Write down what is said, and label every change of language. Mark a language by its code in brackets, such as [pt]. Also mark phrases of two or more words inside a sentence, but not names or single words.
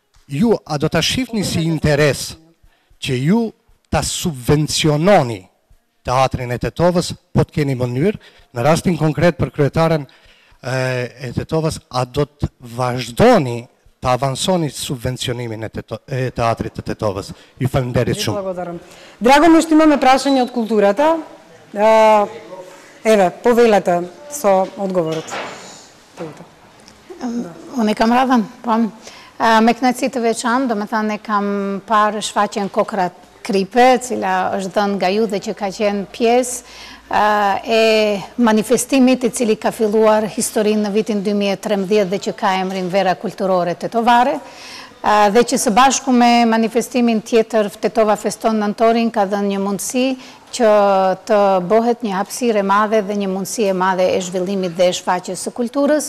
[sq] Ju, a do ta shifni si interes që ju ta subvenciononi teatrin e Tetovës, po të keni mënyrë, në rastin konkret për kryetaren e Tetovës, a do të vazhdoni të avansoni subvencionimin e teatrit të Tetovës? Ju falenderit shumë. [mk] Драго ми што имаме прашање од културата. Еве, повелете со одговорот. [sq] Unë i kam radhën, po. Me kënaqësi të veçantë, do me thënë e kam parë shfaqjen Kokrat Kripe, cila është dhënë nga ju dhe që ka qenë pjesë e manifestimit i cili ka filluar historinë në vitin 2013 dhe që ka emrin Vera Kulturore Tetovare, dhe që së bashku me manifestimin tjetër Tetova Feston Nëntorin ka dhënë një mundësi që të bëhet një hapësirë e madhe dhe një mundësi e madhe e zhvillimit dhe e shfaqjes së kulturës.